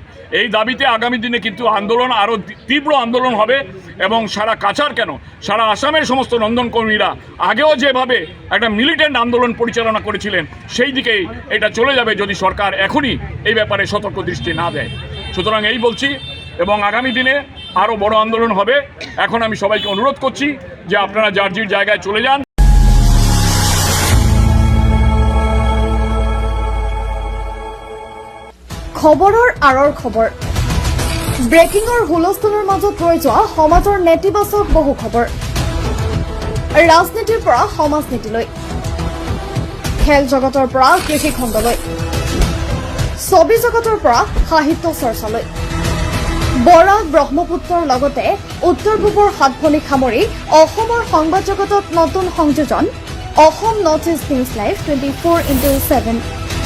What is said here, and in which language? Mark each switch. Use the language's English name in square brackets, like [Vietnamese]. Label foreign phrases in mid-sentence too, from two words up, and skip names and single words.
[Bangla] এই দাবিতে আগামী দিনে কিন্তু আন্দোলন আরও তীব্র আন্দোলন হবে এবং সারা কাছাড় কেন সারা আসামের সমস্ত রন্ধন কর্মীরা আগেও যেভাবে একটা মিলিটেন্ট আন্দোলন পরিচালনা করেছিলেন সেই দিকেই এটা চলে যাবে যদি সরকার এখনই এই ব্যাপারে সতর্ক দৃষ্টি না দেয়। সুতরাং এই বলছি এবং আগামী দিনে আরও বড় আন্দোলন হবে। এখন আমি সবাইকে অনুরোধ করছি যে আপনারা যার যার জায়গায় চলে যান। [Assamese] খবৰৰ আঁৰৰ খবৰ, ব্ৰেকিঙৰ হুলস্থুলৰ মাজত ৰৈ যোৱা সমাজৰ নেতিবাচক বহু খবৰ, ৰাজনীতিৰ পৰা সমাজনীতিলৈ, খেল জগতৰ পৰা কৃষি খণ্ডলৈ, ছবি জগতৰ পৰা সাহিত্য চৰ্চালৈ, বৰাক ব্ৰহ্মপুত্ৰৰ লগতে উত্তৰ পূবৰ সাতভনীক সামৰি অসমৰ সংবাদ জগতত নতুন সংযোজন অসম নৰ্থ ইষ্ট নিউজ লাইভ 24x7।